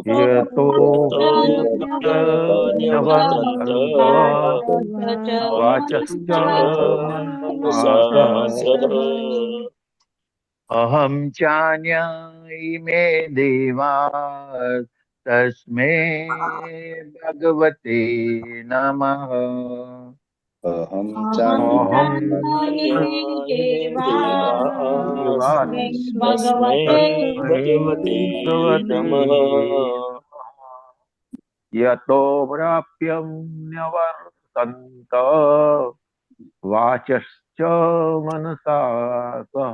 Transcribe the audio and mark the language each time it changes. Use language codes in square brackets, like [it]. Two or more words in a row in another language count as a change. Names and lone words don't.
[sa] નિવર્તન્ત વાચશ્ચ મનસા સહ અહમ ચાન્ય ઇમે દેવા તસ્મે ભગવતે નમઃ. अहं अहं देवास् तस्मै तस्मै भगवते भगवते नमः। यतो प्राप्यन्यवर्तन्त वाचश्च मनसा सह